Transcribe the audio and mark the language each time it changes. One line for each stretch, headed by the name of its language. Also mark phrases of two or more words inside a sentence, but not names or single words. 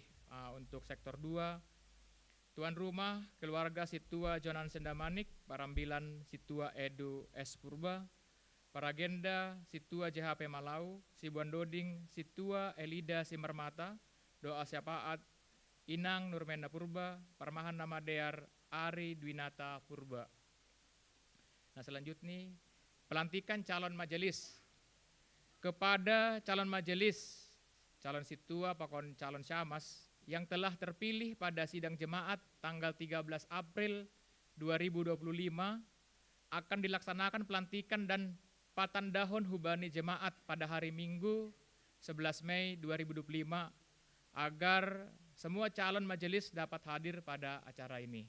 Indonesian: Untuk sektor 2, tuan rumah keluarga situa Jonan Sendamanik, parambilan situa Edu S. Purba, paragenda situa JHP Malau, Sibuan Doding situa Elida Simermata, doa syafaat Inang Nurmenda Purba, permahan nama dear Ari Dwinata Purba. Nah, selanjutnya pelantikan calon majelis. Kepada calon majelis, calon situa pakon calon syamas yang telah terpilih pada sidang jemaat tanggal 13 April 2025 akan dilaksanakan pelantikan dan
Batak Simalungun: patandahon hubani
Indonesian: jemaat pada hari Minggu 11 Mei 2025 agar semua calon majelis dapat hadir pada acara ini.